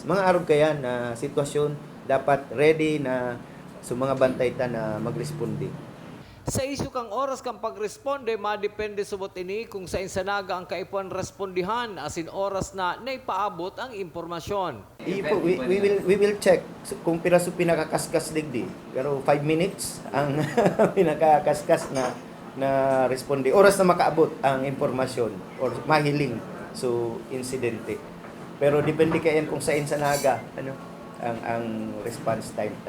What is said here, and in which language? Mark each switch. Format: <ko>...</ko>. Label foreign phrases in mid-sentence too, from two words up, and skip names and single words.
<bik>Mga arog kaya na sitwasyon dapat ready na sa mga bantay ta na magresponde. Sa isyu kang oras kang pagresponde, madepende subot ini kung sa insanaga ang kaipuan respondihan asin oras na naipaabot ang impormasyon.</bik> <en>We will check</en> <bik>kung piraso pinakakaskas digdi. Pero 5 minutes ang pinakakaskas na responde. Oras na makaabot ang impormasyon or mahiling so insidente. Pero depende kayan kung sa insanaga ang</bik> <en>response time</en> <bik>ta.</bik>